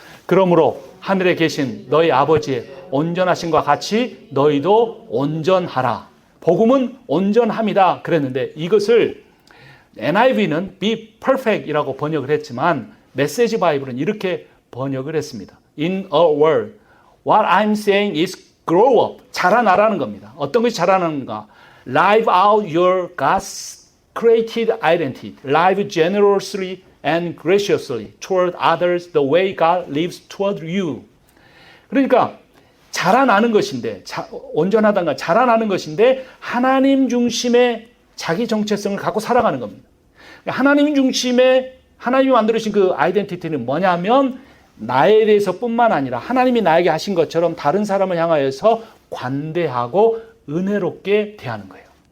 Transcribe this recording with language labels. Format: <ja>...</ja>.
<ko>그러므로 하늘에 계신 너희 아버지의 온전하심과 같이 너희도 온전하라. 복음은 온전함이다 그랬는데 이것을 NIV는 be perfect이라고 번역을 했지만 메시지 바이블은 이렇게 번역을 했습니다.</ko> <en>In a word, what I'm saying is grow up.</en> <ko>자라나라는 겁니다. 어떤 것이 자라나는가?</ko> <en>Live out your God's created identity. Live generously and graciously toward others the way God lives toward you.</en> <ko>그러니까 자라나는 것인데, 온전하다는 건 자라나는 것인데 하나님 중심의 자기 정체성을 갖고 살아가는 겁니다. 하나님 중심의 하나님이 만들어주신 그 아이덴티티는 뭐냐면 나에 대해서 뿐만 아니라 하나님이 나에게 하신 것처럼 다른 사람을 향하여서 관대하고 은혜롭게 대하는 거예요.</ko>